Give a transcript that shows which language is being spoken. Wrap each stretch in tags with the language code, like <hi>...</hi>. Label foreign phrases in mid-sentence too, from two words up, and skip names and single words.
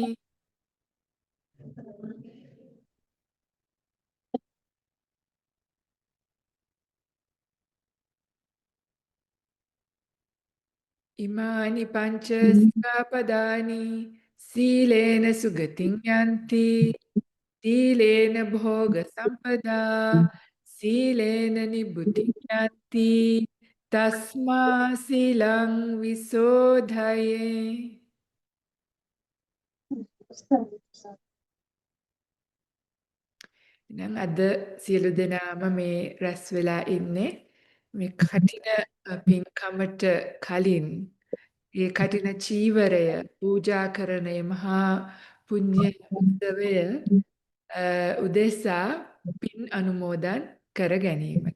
<pi>อิมานิปัญจสิกขาปดานิสีเลนะสุกติงยันติสีเลนะโภกสัมปดาสีเลนะนิบบุติงยันติตัสมาสีลังวิโสทะเย</pi> <si>එහෙනම් අද සියලු දෙනාම මේ රැස් වෙලා ඉන්නේ මේ කටින පින්කමට කලින් ඒ කටින චීවරය පූජා කරන මේ මහා පුණ්‍ය උත්සවය උදෙසා පින් අනුමෝදන් කර ගැනීමට.</si>